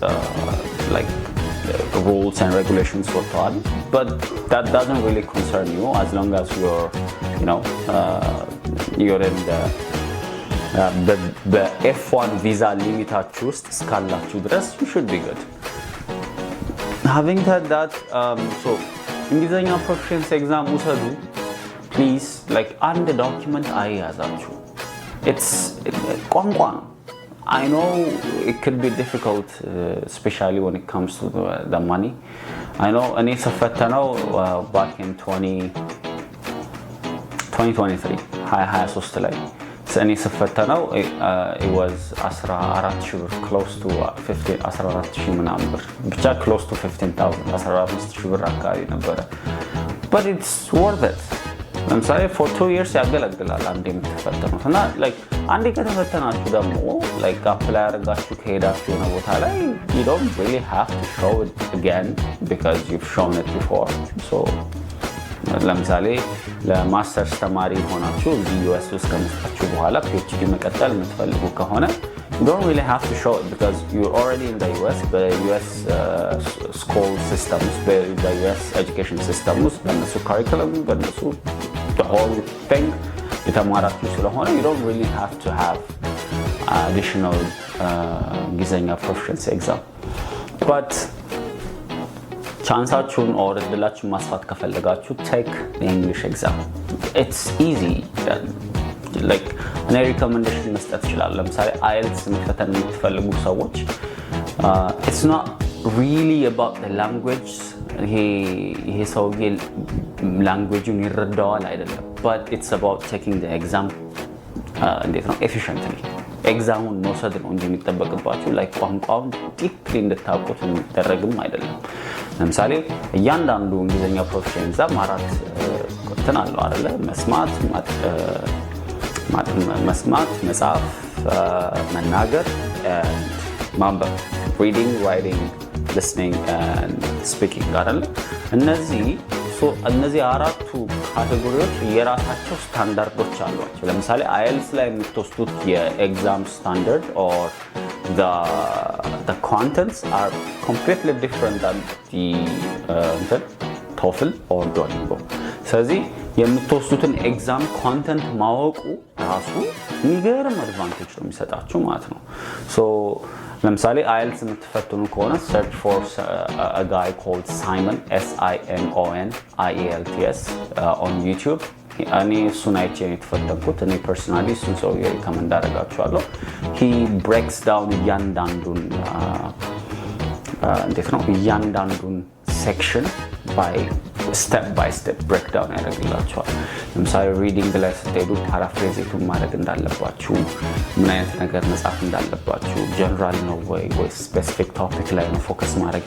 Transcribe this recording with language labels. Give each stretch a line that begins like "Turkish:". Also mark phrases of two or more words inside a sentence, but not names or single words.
English: rules and regulations ወጥተዋል, but that doesn't really concern you as long as you're in the F1 visa
Amharic: ሊሚታችሁ ውስጥ እስካላችሁ ድረስ
English: you should be good. Having said that, so እንግሊዘኛ proficiency exam ውሰዱ please.
Amharic: አንድ ዶክመንት አይያዛችሁ, it's ቋንቋ ነው.
English: I know it could be difficult, especially when it comes to the money. I know
Amharic: እኔ ስፈተነው
English: back in 2023
Amharic: ላይ እኔ ስፈተነው
English: it was
Amharic: 14,000 ብር,
English: close to
Amharic: 14,000 ምናምን ብር, ብቻ
English: close to
Amharic: 15,000, 15,000 ብር አካባቢ ነበረ,
English: but it's worth it.
Amharic: ለምሳሌ
English: for 2 years
Amharic: ያገለግላል አንዴ የምትፈተኑት እና አንዴ ከተፈተናችሁ ደግሞ አፕላይ አድርጋችሁ ከሄዳችሁ የሆነ ቦታ ላይ
English: you don't really have to show it again because you've shown it before. So
Amharic: ለምሳሌ ለማስተርስ ተማሪ ሆናችሁ እዚህ US ውስጥ ከመጣችሁ በኋላ PhD መቀጠል የምትፈልጉ ከሆነ
English: you don't really have to show it because you're already in the US. በUS school systems, በUS education systems, በእነሱ curriculum, በእነሱ the whole thing
Amharic: የተማራችሁ ስለሆነ
English: you don't really have to have additional እንግሊዘኛ proficiency exam. But ቻንሳችሁን or
Amharic: እድላችሁን ማስፋት ከፈለጋችሁ
English: take the English exam. It's easy.
Amharic: እኔ ሪኮመንዴሽን መስጠት እችላለሁ። ለምሳሌ IELTS መፈተን የምትፈልጉ ሰዎች
English: it's not really about the language.
Amharic: ይሄ ሰውዬ ላንጉዌጁን ይረዳዋል አይደለም,
English: but it's about taking the exam
Amharic: እንዴት ነው
English: efficiently.
Amharic: ኤግዛሙን መውሰድ ነው እንጂ የሚጠበቅባችሁ ቋንቋውን ዲፕሊ እንድታውቁት የሚደረግም አይደለም። ለምሳሌ እያንዳንዱ እንግሊዘኛ ፕሮፌሽን ኤግዛም 4 እንትን አለው አይደለ? መስማት፣ መጻፍ፣ መናገር፣ ማንበብ፣
English: reading, writing, listening and speaking
Amharic: አይደለ? እነዚህ አራቱ ካቴጎሪዎች የራሳቸው ስታንዳርዶች አሏቸው። ለምሳሌ IELTS ላይ የምትወስዱት የኤግዛም ስታንዳርድ
English: or the contents are completely different than the TOEFL or Duolingo.
Amharic: ስለዚህ የምትወስዱትን ኤግዛም ኮንተንት ማወቁ ራሱ የሚገርም አድቫንቴጅ ነው የሚሰጣችሁ ማለት ነው። ለምሳሌ IELTS የምትፈትኑ ከሆነ
English: search for a guy called Simon, SIMON IELTS on YouTube.
Amharic: እኔ እሱን አይቼ የተፈተንኩት እኔ ፐርሰናሊ እሱን ሰው ሪከመንድ አደርጋችኋለሁ።
English: he breaks down
Amharic: እያንዳንዱን እያንዳንዱን ሴክሽን
English: step by step breakdown
Amharic: ያደርግላችኋል። ለምሳሌ ሪዲንግ ላይ ስትሄዱ ፓራፍሬዜቱን ማድረግ እንዳለባችሁ፣ ምን አይነት ነገር መጻፍ እንዳለባችሁ፣ ጀነራል ነው ወይ ስፔሲፊክ ቶፒክ ላይ ነው ፎከስ ማድረግ